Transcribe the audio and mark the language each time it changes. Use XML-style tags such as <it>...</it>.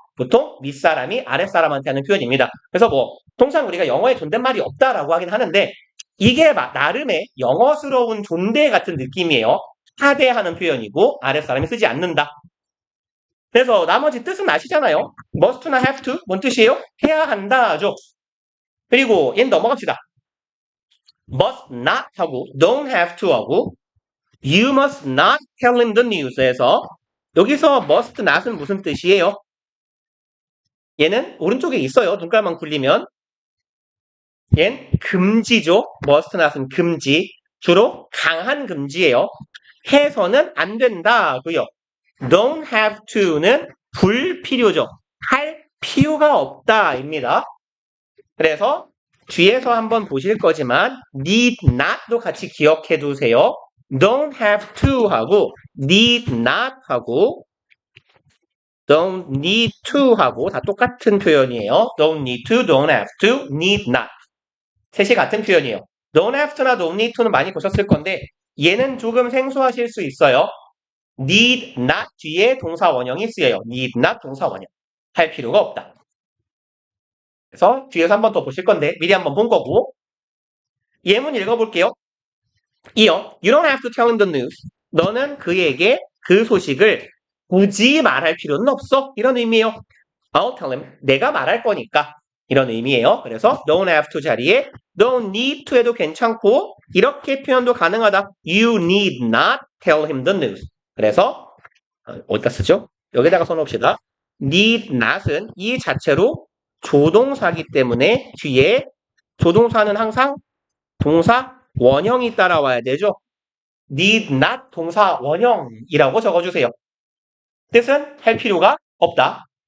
<ko>보통 윗사람이 아랫사람한테 하는 표현입니다. 그래서 통상 우리가 영어에 존댓말이 없다라고 하긴 하는데 이게 나름의 영어스러운 존대 같은 느낌이에요. 하대하는 표현이고 아랫사람이 쓰지 않는다. 그래서 나머지 뜻은 아시잖아요. must나 have to 뭔 뜻이에요? 해야 한다죠. 그리고 얘는 넘어갑시다. must not 하고 don't have to 하고</ko> <en>you must not tell him the news</en> <ko>에서 여기서 must not은 무슨 뜻이에요? 얘는 오른쪽에 있어요. 눈깔만 굴리면 얘는 금지죠. must not은 금지. 주로 강한 금지예요. 해서는 안 된다고요. don't have to는 불필요죠. 할 필요가 없다입니다. 그래서 뒤에서 한번 보실 거지만 need not도 같이 기억해 두세요. don't have to 하고 need not 하고 don't need to 하고 다 똑같은 표현이에요.</ko> <en>don't need to, don't have to, need not.</en> <ko>셋이 같은 표현이에요. don't have to나 don't need to는 많이 보셨을 건데 얘는 조금 생소하실 수 있어요. need not 뒤에 동사 원형이 쓰여요. need not 동사 원형. 할 필요가 없다. 그래서 뒤에서 한번 더 보실 건데 미리 한번 본 거고 예문 읽어볼게요. 이어</ko> <en>You don't have to tell him the news.</en> <ko>너는 그에게 그 소식을 굳이 말할 필요는 없어. 이런 의미예요.</ko> <en>I'll tell him.</en> <ko>내가 말할 거니까. 이런 의미예요. 그래서 don't have to 자리에 don't need to 해도 괜찮고 이렇게 표현도 가능하다.</ko> <en>You need not tell him the news.</en> <ko>그래서 어디다 쓰죠? 여기다가 써놓읍시다. need not은 이 자체로 조동사기 때문에 뒤에 조동사는 항상 동사 원형이 따라와야 되죠. need not 동사 원형이라고 적어주세요. 뜻은 할 필요가 없다.</ko>